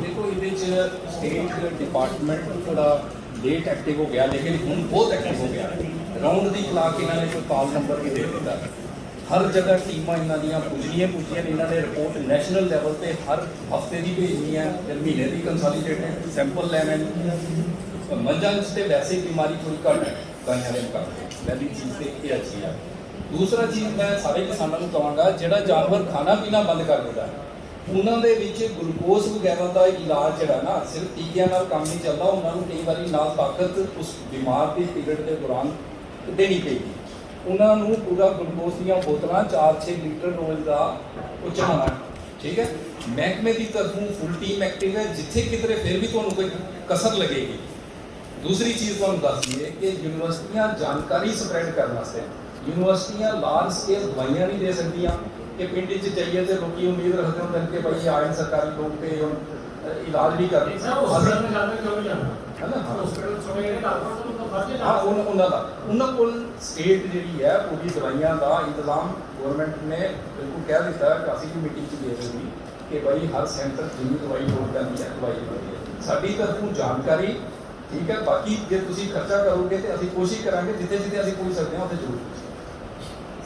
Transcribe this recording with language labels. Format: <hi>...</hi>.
<hi>देखो ये state department थोड़ा लेट एक्टिव हो गया, लेकिन हम बहुत एक्टिव हो गया।</hi> <pa>राउंड दी क्लाक इन्होंने कोई कॉल नंबर भी दे दिता, हर जगह टीमां इन्हों पुजनियां इन्होंने रिपोर्ट नैशनल लैवल पर हर हफ्ते की भेजनी है, फिर महीने की कंसोलीडेटेड सैंपल लैने, ਮੱਝਾਂ ਵਿੱਚ ਤੇ ਵੈਸੇ ਹੀ ਬਿਮਾਰੀ ਥੋੜੀ ਘੱਟ ਹੈ ਗਾਈਆਂ ਦੇ ਮੁਕਾਬਲੇ, ਪਹਿਲੀ ਚੀਜ਼ ਤੇ ਇਹ ਅੱਛੀ ਹੈ। ਦੂਸਰਾ ਚੀਜ਼ ਮੈਂ ਸਾਰੇ ਕਿਸਾਨਾਂ ਨੂੰ ਕਹਾਂਗਾ, ਜਿਹੜਾ ਜਾਨਵਰ ਖਾਣਾ ਪੀਣਾ ਬੰਦ ਕਰ ਦਿੰਦਾ ਉਹਨਾਂ ਦੇ ਵਿੱਚ ਗਲੂਕੋਜ਼ ਵਗੈਰਾ ਦਾ ਇਲਾਜ ਜਿਹੜਾ ਨਾ ਸਿਰਫ ਟੀਕਿਆਂ ਨਾਲ ਕੰਮ ਨਹੀਂ ਚੱਲਦਾ, ਉਹਨਾਂ ਨੂੰ ਕਈ ਵਾਰੀ ਨਾਲ ਤਾਕਤ ਉਸ ਬਿਮਾਰ ਦੇ ਪੀਰੀਅਡ ਦੇ ਦੌਰਾਨ ਦੇਣੀ ਪਏਗੀ। ਉਹਨਾਂ ਨੂੰ ਪੂਰਾ ਗਲੂਕੋਜ਼ ਦੀਆਂ ਬੋਤਲਾਂ 4-6 ਲੀਟਰ ਰੋਜ਼ ਦਾ ਉਹ ਚੜਾਉਣਾ, ਠੀਕ ਹੈ। ਮਹਿਕਮੇ ਦੀ ਤਰਫੋਂ ਫੁੱਲ ਟੀਮ ਐਕਟਿਵ ਹੈ, ਜਿੱਥੇ ਕਿਧਰੇ ਫਿਰ ਵੀ ਤੁਹਾਨੂੰ ਕੋਈ ਕਸਰ ਲੱਗੇਗੀ। ਦੂਸਰੀ ਚੀਜ਼ ਤੁਹਾਨੂੰ ਦੱਸ ਦਈਏ ਕਿ ਯੂਨੀਵਰਸਿਟੀਆਂ ਜਾਣਕਾਰੀ ਸਪਰੈਡ ਕਰਨ ਵਾਸਤੇ, ਯੂਨੀਵਰਸਿਟੀਆਂ ਲਾਰਜ ਸਕੇਲ ਦਵਾਈਆਂ ਨਹੀਂ ਦੇ ਸਕਦੀਆਂ ਕਿ ਪਿੰਡ 'ਚ ਜਾਈਏ ਤੇ ਲੋਕੀ ਉਮੀਦ ਰੱਖਦੇ ਹੁੰਦੇ ਨੇ ਕਿ ਭਾਈ ਆਏ ਸਰਕਾਰੀ ਲੋਕ ਤੇ ਹੁਣ ਇਲਾਜ ਨਹੀਂ ਕਰਦੇ।</pa> <hi>ਸਰ ਹਸਪਤਾਲ में जाना क्यों नहीं जाना</hi> <pa>ਹੈ ਨਾ?</pa> <hi>हॉस्पिटल छोड़े गए डॉक्टर तो उनको फर्ज है</hi> <pa>ਹਾਂ ਉਹਨਾਂ ਕੋਲ ਸਟੇਟ ਜਿਹੜੀ ਹੈ ਪੂਰੀ ਦਵਾਈਆਂ ਦਾ ਇੰਤਜ਼ਾਮ ਗਵਰਨਮੈਂਟ ਨੇ ਬਿਲਕੁਲ ਕਹਿ ਦਿੱਤਾ ਹੈ। ਅਸੀਂ ਵੀ ਮੀਟਿੰਗ 'ਚ ਗਏ ਸੀ ਕਿ ਭਾਈ ਹਰ ਸੈਂਟਰ ਜਿੰਨੀ ਦਵਾਈ ਲੋੜ ਪੈਂਦੀ ਹੈ ਦਵਾਈ ਮਿਲਦੀ ਹੈ। ਸਾਡੀ ਤਰਫੋਂ ਜਾਣਕਾਰੀ ਠੀਕ ਹੈ, ਬਾਕੀ ਜੇ ਤੁਸੀਂ ਖਰਚਾ ਕਰੋਗੇ ਤੇ ਅਸੀਂ ਕੋਸ਼ਿਸ਼ ਕਰਾਂਗੇ ਜਿੱਥੇ ਜਿੱਥੇ ਅਸੀਂ ਪਹੁੰਚ ਸਕਦੇ ਹਾਂ ਉੱਥੇ ਜ਼ਰੂਰ।</pa>